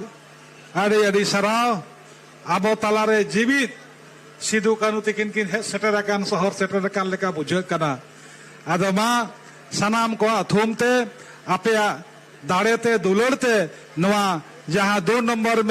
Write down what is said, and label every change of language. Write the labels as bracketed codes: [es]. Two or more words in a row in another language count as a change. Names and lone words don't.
[sat] अड़ी अड़ी सराव आबो तालारे जीवित सिदु कानू तिकिन किन सेटेराकान शहर सेटेराकान लेका बुझे कना आदो मा सनाम को थूमते आपे दाड़ेते दुलड़ते नवा जहां 2 नंबर में